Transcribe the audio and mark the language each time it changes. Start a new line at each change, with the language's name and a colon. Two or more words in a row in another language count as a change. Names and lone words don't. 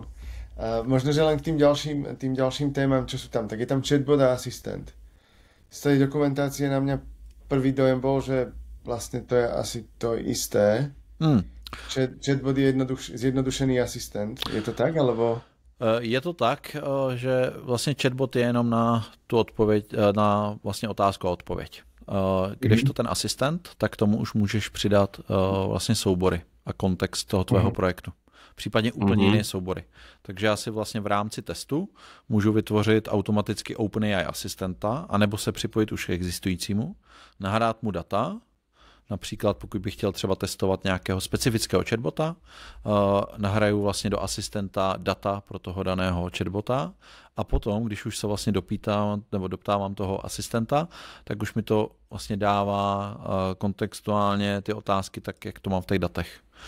Slovak: Možno, že len k tým ďalším témam, čo sú tam, tak je tam chatbot a asistent. Z tej dokumentácie na mňa prvý dojem bol, že vlastne to je asi to isté. Chatbot je zjednodušený asistent. Je to tak, alebo...
Czech: Je to tak, že vlastně chatbot je jenom na tu odpověď, na vlastně otázku a odpověď. Kdežto ten asistent, tak tomu už můžeš přidat vlastně soubory a kontext toho tvého projektu. Případně úplně jiné soubory. Takže já si vlastně v rámci testu můžu vytvořit automaticky OpenAI asistenta, anebo se připojit už k existujícímu, nahrát mu data, například pokud bych chtěl třeba testovat nějakého specifického chatbota, nahraju vlastně do asistenta data pro toho daného chatbota a potom, když už se vlastně doptávám toho asistenta, tak už mi to vlastně dává kontextuálně ty otázky tak, jak to mám v těch datech.